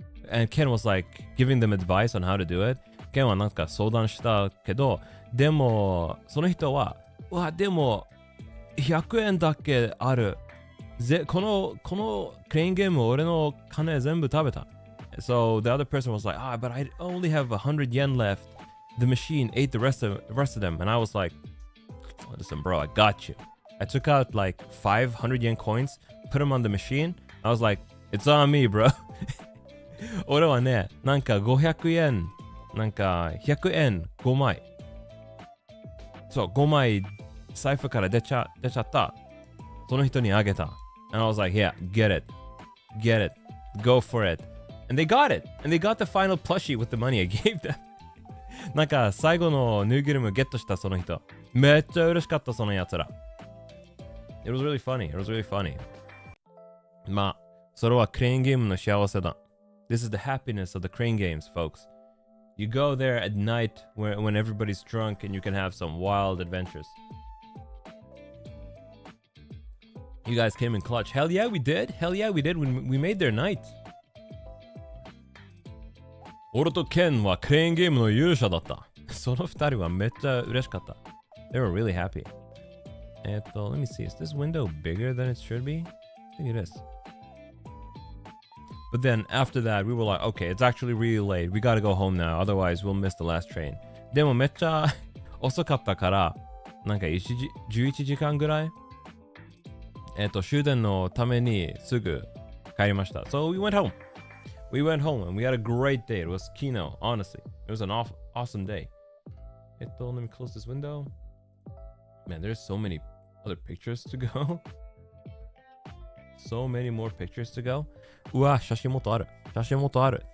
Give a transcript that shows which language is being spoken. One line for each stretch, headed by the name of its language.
English: and Ken was like giving them advice on how to do it.
Japanese: Ken は相談したけど、でも、その人は、でも、100円だけある。このクレーンゲーム俺の金全部食べた。
English: So the other person was like, but I only have 100 yen left. The machine ate the rest of them. And I was like, listen, bro, I got you. I took out like 500 yen coins, put them on the machine. I was like, it's on me, bro.
Japanese: 俺はね、500円、100円5枚。そう、5枚財布から出ちゃった。その人にあげた。
English: And I was like, yeah, get it. Go for it. And they got it. And they got the final plushie with the money I gave them.
Japanese: 最後のぬいぐるみをゲットしたその人。めっちゃ嬉しかったそのやつら。
English: It was really funny.
Japanese: まあ、それはクレーンゲームの幸せだ。
English: This is the happiness of the crane games, folks. You go there at night when everybody's drunk and you can have some wild adventures. You guys came in clutch. Hell yeah, we did. Hell yeah, we did. We made their night. 俺とケンはクレーンゲームの勇者だった。その二人はめっちゃ嬉しかった。 They were really happy. Let me see. Is this window bigger than it should be? I think it is. But then after that, we were like, okay, it's actually really late. We gotta go home now. Otherwise, we'll miss the last train.
Japanese: でもめっちゃ遅かったから、なんか11時間ぐらい終電のためにすぐ帰りました。
English: So we went home. We went home and we had a great day. It was Kino, honestly. It was an awesome day. Let me close this window. Man, there's so many other pictures to go. So many more pictures to go.
Japanese: うわ、写真もっとある。写真もっとある。